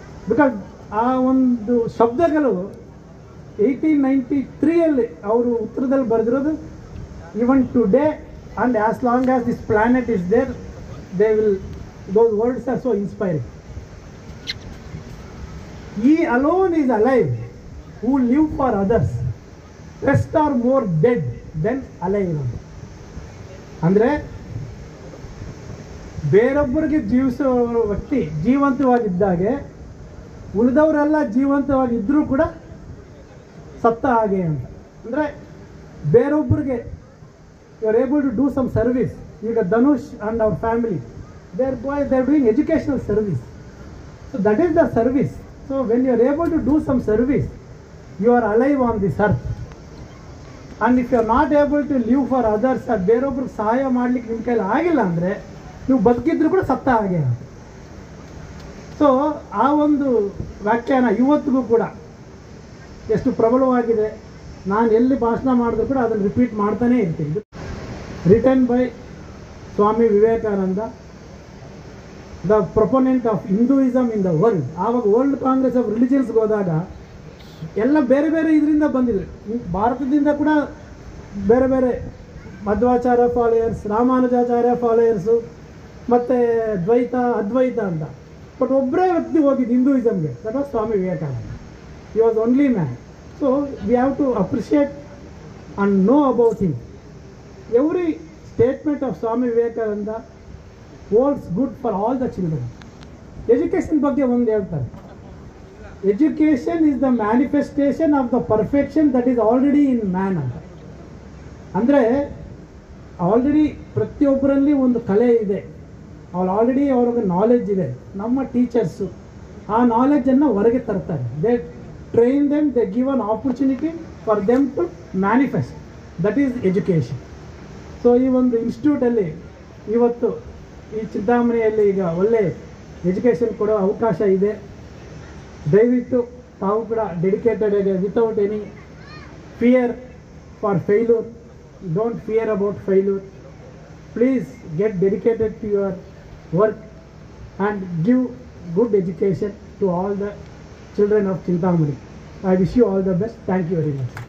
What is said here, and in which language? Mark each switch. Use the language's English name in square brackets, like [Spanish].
[English] because [Kannada] ಆ ಒಂದು ಶಬ್ದಗಳು 1893 ಅವರು ಉತ್ತರದಲ್ಲಿ ಬರೆದಿರೋದು, [English] Even today and as long as this planet is there, they will, those words are so inspiring. He alone is alive who live for others, rest are more dead than alive. [Kannada] ಅಂದರೆ ಬೇರೊಬ್ಬರಿಗೆ ಜೀವಿಸೋ ವ್ಯಕ್ತಿ ಜೀವಂತವಾಗಿದ್ದಾಗೆ, ಉಳಿದವರೆಲ್ಲ ಜೀವಂತವಾಗಿದ್ದರೂ ಕೂಡ ಸತ್ತ ಹಾಗೆ ಅಂತ. ಅಂದರೆ ಬೇರೊಬ್ಬರಿಗೆ [English] You are able to do some service. ಈಗ Dhanush and our family, they are doing educational service. So that is the service. So when you are able to do some service, you are alive on this earth. And if you are not able to live for others, [Kannada] ಬೇರೊಬ್ರಿಗೆ ಸಹಾಯ ಮಾಡಲಿಕ್ಕೆ ನಿಮ್ಮ ಕೈಲಿ ಆಗಿಲ್ಲ ಅಂದರೆ ನೀವು ಬದುಕಿದ್ರು ಕೂಡ ಸತ್ತ ಹಾಗೆ. ಸೊ ಆ ಒಂದು ವ್ಯಾಖ್ಯಾನ ಇವತ್ತಿಗೂ ಕೂಡ ಎಷ್ಟು ಪ್ರಬಲವಾಗಿದೆ. ನಾನು ಎಲ್ಲಿ ಭಾಷಣ ಮಾಡಿದ್ರು ಕೂಡ ಅದನ್ನು ರಿಪೀಟ್ ಮಾಡ್ತಾನೇ ಇರ್ತೀನಿ. [English] Written by Swami Vivekananda, the proponent of Hinduism in the world. [Kannada] ಆವಾಗ ವರ್ಲ್ಡ್ ಕಾಂಗ್ರೆಸ್ ಆಫ್ ರಿಲಿಜಿಯನ್ಸ್ಗೆ ಹೋದಾಗ ಎಲ್ಲ ಬೇರೆ ಬೇರೆ ಇದರಿಂದ ಬಂದಿದ್ರು. ಭಾರತದಿಂದ ಕೂಡ ಬೇರೆ ಬೇರೆ ಮಧ್ವಾಚಾರ್ಯ ಫಾಲೋಯರ್ಸ್, ರಾಮಾನುಜಾಚಾರ್ಯ ಫಾಲೋಯರ್ಸು, ಮತ್ತು ದ್ವೈತ, ಅದ್ವೈತ ಅಂತ. ಬಟ್ ಒಬ್ಬರೇ ವ್ಯಕ್ತಿ ಹೋಗಿದ್ದು ಹಿಂದೂಯಿಸಮ್ಗೆ, [English] That was Swami Vivekananda. He was only man. So we have to appreciate and know about him. Every statement of Swami Vivekananda holds good for all the children. Education [Kannada] ಬಗ್ಗೆ ಒಂದು ಹೇಳ್ತಾರೆ, [English] Education is the manifestation of the perfection that is already in man ಅಂತ. [Kannada] ಅಂದರೆ already ಪ್ರತಿಯೊಬ್ಬರಲ್ಲಿ ಒಂದು ಕಲೆ ಇದೆ, already ಅವ್ರಿಗೆ knowledge ಇದೆ. ನಮ್ಮ ಟೀಚರ್ಸು ಆ ನಾಲೆಡ್ಜನ್ನು ಹೊರಗೆ ತರ್ತಾರೆ. [English] They train them, they give an opportunity for them to manifest. That is education. [Kannada] So ಈ ಒಂದು ಇನ್ಸ್ಟಿಟ್ಯೂಟಲ್ಲಿ ಇವತ್ತು ಈ ಚಿಂತಾಮಣಿಯಲ್ಲಿ ಈಗ ಒಳ್ಳೆ ಎಜುಕೇಷನ್ ಕೊಡೋ ಅವಕಾಶ ಇದೆ. ದಯವಿಟ್ಟು ತಾವು ಕೂಡ ಡೆಡಿಕೇಟೆಡ್ ಆಗಿ, [English] Without any fear for failure, don't fear about failure. Please get dedicated to your work and give good education to all the children of Chintamani. I wish you all the best. Thank you very much.